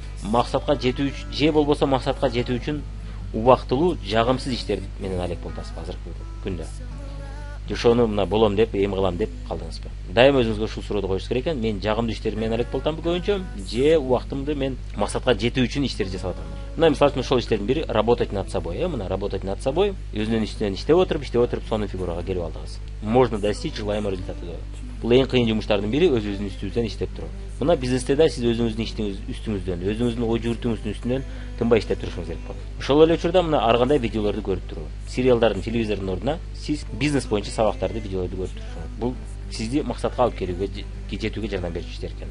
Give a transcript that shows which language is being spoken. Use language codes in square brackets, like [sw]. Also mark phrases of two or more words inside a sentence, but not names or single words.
[ky] Максатка жетүү үчүн, же болбосо максатка жетүү үчүн убактылуу жагымсыз иштер менен алек болтасызбы азыркы күндө? Ошону мына болом деп, эми кылам деп калдыңызбы? Дайым өзүңүзгө ушул суроону коюшуңуз керек экен. Мен жагымдуу иштер менен алек болтамбы көбүнчө, же убактымды мен максатка жетүү үчүн иштерди жасап атамбы? Мына мисалы үчүн ошол иштердин бири [ru] работать над собой. [ky] Мына [ru] работать над собой, [ky] өзүнүн ишинен иштеп отуруп сонун фигурага келип алдыгыз. [ru] Можно достичь желаемого результата. [ky] Бул эң кыйын жумуштардын бири өзүңүздүн үстүңүздөн иштеп туруу. Мына бизнесте да сиз өзүңүздүн иштиңиз үстүңүздөн, өзүңүздүн ой жүгүртүүңүздүн үстүнөн тынбай иштеп турушуңуз керек болот. Ошол эле учурда мына ар кандай видеолорду көрүп туруу. Сериалдардын, телевизордун ордуна сиз бизнес боюнча сабактарды, видеолорду көрүп турушуңуз. Бул сизди максатка алып келүүгө, жетүүгө жардам берчү иштер экен.